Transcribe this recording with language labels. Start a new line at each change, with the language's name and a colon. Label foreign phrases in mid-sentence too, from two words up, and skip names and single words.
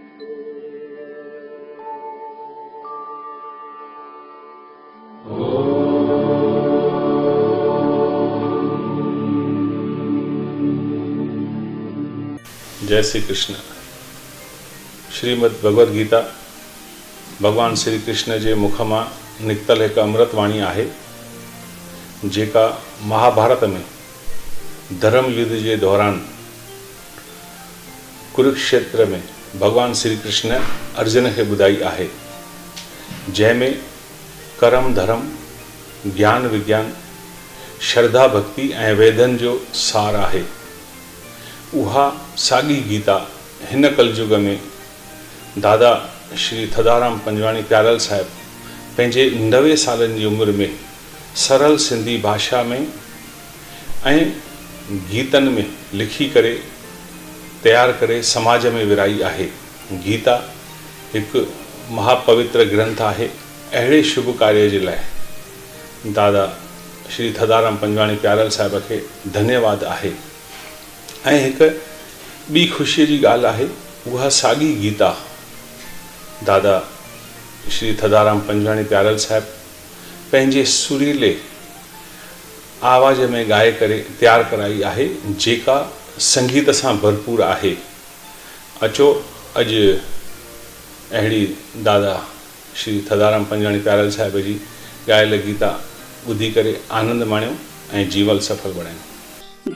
Hindi: जय श्री कृष्ण।
Sindhi: श्रीमद् भगवद गीता भगवान श्री कृष्ण जे मुख मां निकतल एक अमृतवाणी आहे, जेका महाभारत में
Hindi: धर्म युद्ध के दौरान
Sindhi: कुरुक्षेत्र में भगवान श्री कृष्ण अर्जुन के बुधाई आहे, जैमें कर्म धर्म ज्ञान विज्ञान श्रद्धा भक्ति ए वेदन जो सार आहे। उहा सागी गीता हिन कलयुग में दादा श्री थदाराम पंजवाणी प्यारल साहब पंहिंजे 90 सालन की उम्र में सरल सिंधी भाषा में ऐं गीतन में लिखी करे तैयार करे समाज में विराई आहे।
Hindi: गीता एक महापवित्र ग्रंथ है।
Sindhi: अड़े
Hindi: शुभ कार्य के लिए
Sindhi: दादा श्री थदाराम पंजवाणी प्यारल साहब के धन्यवाद आहे। ऐं एक बी खुशी की गाल है, वह सागी गीता दादा श्री थदाराम पंजवाणी प्यारल साहब पंहिंजे सुरीले आवाज़ में गाए करे तैयार कराई आहे, जेका
Hindi: संगीत से भरपूर
Sindhi: आहे। अचो अज अड़ी दादा श्री थदाराम पंजवाणी प्यारल साहब जी गायल गीता बुधी करे आनंद माण्यो ऐं जीवन सफल बणायो।